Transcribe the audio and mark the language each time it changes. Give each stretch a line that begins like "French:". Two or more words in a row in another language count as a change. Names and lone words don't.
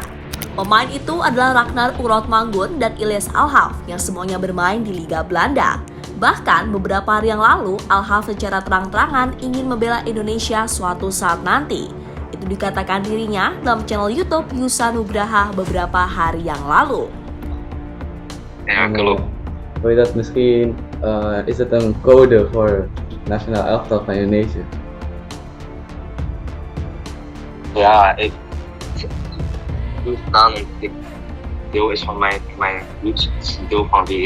Indonesian: Pemain itu adalah Ragnar Urotmangun dan Ilyas Alhaf yang semuanya bermain di Liga Belanda. Bahkan beberapa hari yang lalu, Alhaf secara terang-terangan ingin membela Indonesia suatu saat nanti. Itu dikatakan dirinya dalam channel YouTube Yusa Nugraha beberapa hari yang lalu.
Dutch: Ja, klopt. Wil je dat misschien, is het een code voor nationaal elftal van Indonesië? Ja, ik doe het aan. Deel is van mijn roots, het is een deel van wie ik